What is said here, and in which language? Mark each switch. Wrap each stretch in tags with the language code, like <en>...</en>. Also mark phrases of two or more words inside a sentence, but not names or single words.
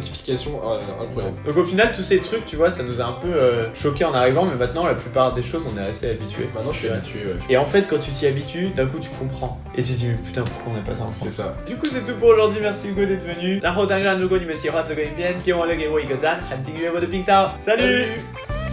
<fr>notifications, incroyable. Donc au final, tous ces trucs, tu vois, ça nous a un peu choqué en arrivant, mais maintenant la plupart des choses, on est assez habitués. Maintenant je suis Ouais. habitué, ouais. Et en fait, quand tu t'y habitues, d'un coup tu comprends. Et tu te dis, mais putain, pourquoi on n'a pas ça en France? C'est ça. Du coup, c'est tout pour aujourd'hui. Merci Hugo d'être venu.</fr> <zh>然后当然，如果你们喜欢这个影片，别忘了给我一个赞，和订阅我的频道。Salut</zh>